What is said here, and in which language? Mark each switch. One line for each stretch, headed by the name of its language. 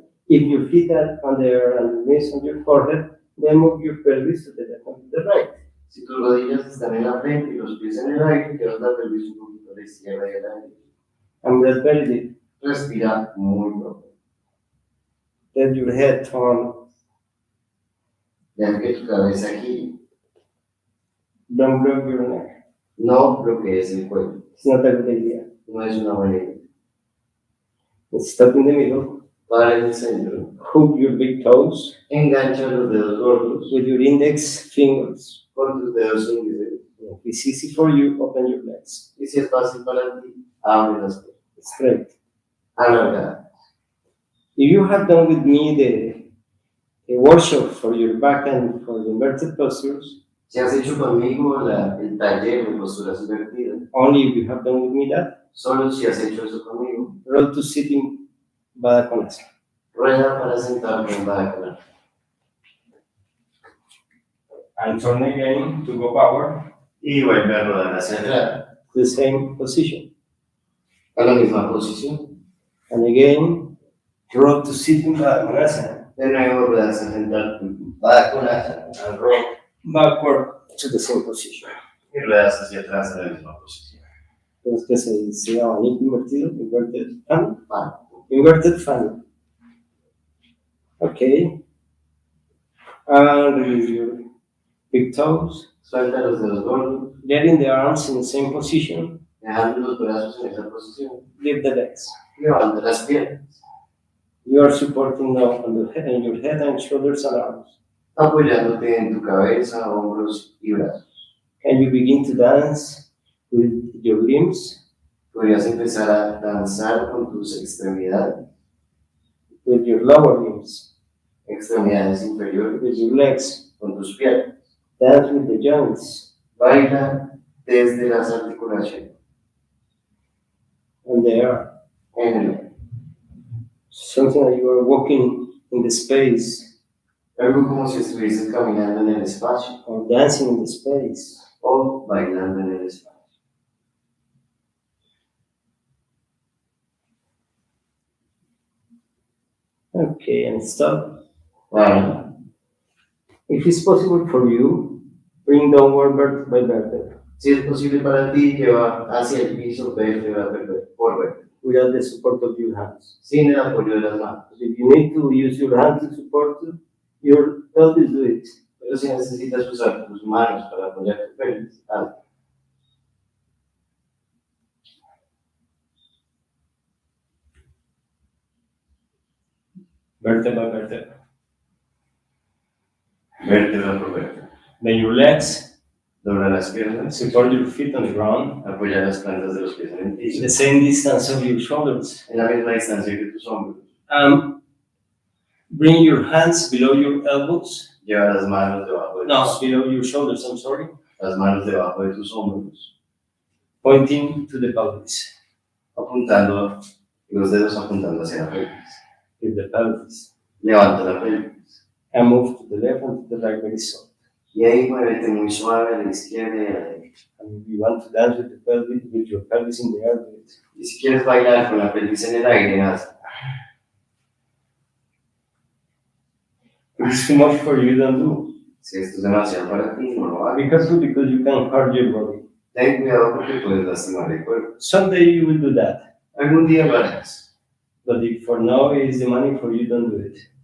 English: If your feet are on there and your knees on your forehead, then move your pelvis to the left and to the right.
Spanish: Si tus rodillas están en la frente y los pies en el aire, llevas la pelvis un poquito a la izquierda y a la derecha.
English: And breathe very deep.
Spanish: Respira muy profundo.
English: Let your head turn.
Spanish: Deja que tu cabeza gire.
English: Don't block your neck.
Spanish: No bloquees el cuello.
English: It's not a good idea.
Spanish: No es una buena idea.
English: Stop in the middle.
Spanish: Para en el centro.
English: Hook your big toes
Spanish: Engancha los dedos gordos
English: with your index fingers.
Spanish: con tus dedos índices.
English: If it's easy for you, open your legs.
Spanish: Y si es fácil para ti, abre las piernas.
English: Straight.
Spanish: Alargada.
English: If you have done with me the workshop for your back and for the inverted postures,
Spanish: Si has hecho conmigo el taller de posturas invertidas,
English: only if you have done with me that,
Spanish: solo si has hecho eso conmigo,
English: roll to sitting Baddha Konasana.
Spanish: rueda para sentarte en Baddha.
English: And turn again to go power,
Spanish: Y vuelve a rodar hacia atrás,
English: the same position.
Spanish: a la misma posición.
English: And again, roll to sitting Baddha Konasana.
Spanish: De nuevo rueda hacia sentar Baddha
English: And roll backward to the same position.
Spanish: y ruedas hacia atrás a la misma posición. Entonces que se dice abanico invertido,
English: inverted fan,
Spanish: Vale.
English: inverted fan. Okay. And release your big toes.
Spanish: Suelta los dedos gordos,
English: Letting the arms in the same position.
Spanish: dejando los brazos en esa posición.
English: Lift the legs.
Spanish: Levanta las piernas.
English: You are supporting now on the head, in your head and shoulders and arms.
Spanish: apoyándote en tu cabeza, hombros y brazos.
English: Can you begin to dance with your limbs,
Spanish: Podrías empezar a danzar con tus extremidades,
English: with your lower limbs,
Spanish: extremidades inferiores,
English: with your legs?
Spanish: con tus piernas.
English: Dance with the joints,
Spanish: Baila desde las articulaciones,
English: and they are
Spanish: en el aire.
English: something that you are walking in the space
Spanish: Algo como si estuvieses caminando en el espacio
English: or dancing in the space.
Spanish: o bailando en el espacio.
English: Okay, and stop.
Spanish: Bueno,
English: If it's possible for you, bring downward vertebra by vertebra
Spanish: si es posible para ti, lleva hacia el piso vértebra por vértebra,
English: without the support of your hands.
Spanish: sin el apoyo de las manos.
English: If you need to use your hands to support your pelvis, do it.
Spanish: Pero si necesitas usar tus manos para apoyar tu pelvis, hazlo.
English: Vertebra by vertebra.
Spanish: Vértebra por vértebra.
English: Then your legs,
Spanish: Dobla las piernas,
English: support your feet on the ground,
Spanish: apoya las plantas de los pies en el piso,
English: the same distance of your shoulders.
Spanish: en la misma distancia que tus hombros.
English: Bring your hands below your elbows.
Spanish: Lleva las manos debajo de No, tus,
English: below your shoulders, I'm sorry.
Spanish: las manos debajo de tus hombros,
English: Pointing to the pelvis.
Spanish: apuntando, los dedos apuntando hacia la pelvis.
English: With the pelvis.
Spanish: Levanta la pelvis.
English: And move to the left and to the right very soft.
Spanish: Y ahí muévete muy suave a la izquierda y a la derecha.
English: And if you want to dance with the pelvis, with your pelvis in the air, do it.
Spanish: Y si quieres bailar con la pelvis en el aire, hazlo.
English: If it's too much for you, don't do.
Spanish: Si esto es demasiado para ti, no lo hagas.
English: Because you can hurt your body.
Spanish: Ten cuidado porque puedes lastimar el cuerpo.
English: Someday you will do that.
Spanish: Algún día lo harás.
English: But if for now it is the money for you, don't do it.